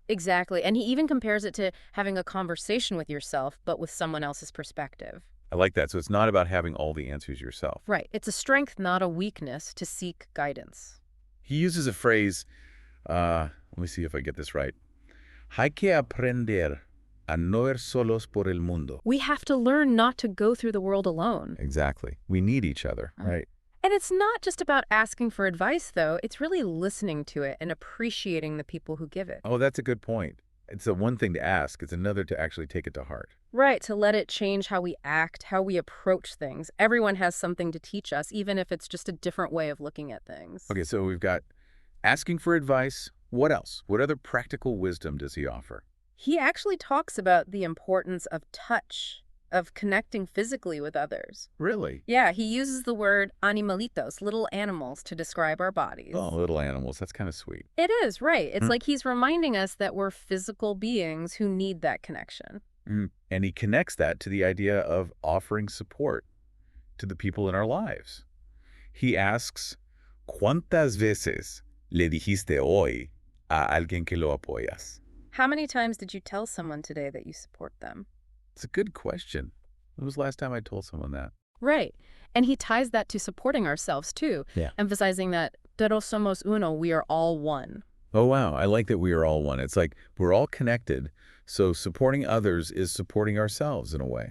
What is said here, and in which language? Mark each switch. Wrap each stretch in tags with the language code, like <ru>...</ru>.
<en>Exactly. And he even compares it to having a conversation with yourself, but with someone else's perspective. I like that. So it's not about having all the answers yourself. Right. It's a strength, not a weakness, to seek guidance. He uses a phrase, let me see if I get this right.</en> <es>Hay que aprender a no ir solos por el mundo.</es> <en>We have to learn not to go through the world alone. Exactly. We need each other, right? And it's not just about asking for advice, though. It's really listening to it and appreciating the people who give it. Oh, that's a good point. It's a one thing to ask. It's another to actually take it to heart. Right, to let it change how we act, how we approach things. Everyone has something to teach us, even if it's just a different way of looking at things. Okay, so we've got asking for advice. What else? What other practical wisdom does he offer? He actually talks about the importance of touch, of connecting physically with others. Really? Yeah, he uses the word animalitos, little animals, to describe our bodies. Oh, little animals. That's kind of sweet. It is, right. It's Mm. like he's reminding us that we're physical beings who need that connection. And he connects that to the idea of offering support to the people in our lives. He asks,</en> <es>¿Cuántas veces le dijiste hoy a alguien que lo apoyas?</es> <en>How many times did you tell someone today that you support them? It's a good question. When was the last time I told someone that? Right. And he ties that to supporting ourselves, too, Yeah. emphasizing that</en> <es>todos somos uno,</es> <en>we are all one. Oh, wow. I like that we are all one. It's like we're all connected, so supporting others is supporting ourselves in a way.</en>